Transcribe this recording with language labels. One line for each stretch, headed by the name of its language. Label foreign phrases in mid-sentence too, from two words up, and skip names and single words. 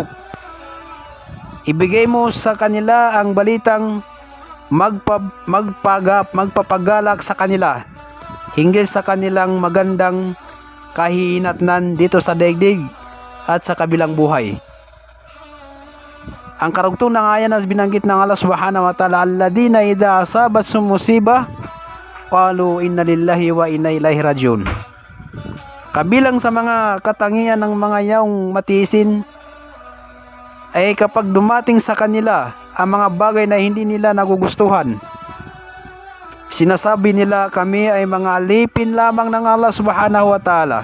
Filipino: Ibigay mo sa kanila ang balitang magpapagalak sa kanila hinggil sa kanilang magandang kahihinatnan dito sa daigdig at sa kabilang buhay. Ang karugtong ng ayan na binanggit ng
Arabic: Allah سبحانه وتعالى الذين إذا أصابتهم مصيبة قالوا إنا لله وإنا إليه راجعون.
Filipino: Kabilang sa mga katangian ng mga yaong matiisin ay kapag dumating sa kanila ang mga bagay na hindi nila nagugustuhan, sinasabi nila, kami ay mga alipin lamang ng Allah
Arabic: سبحانه وتعالى.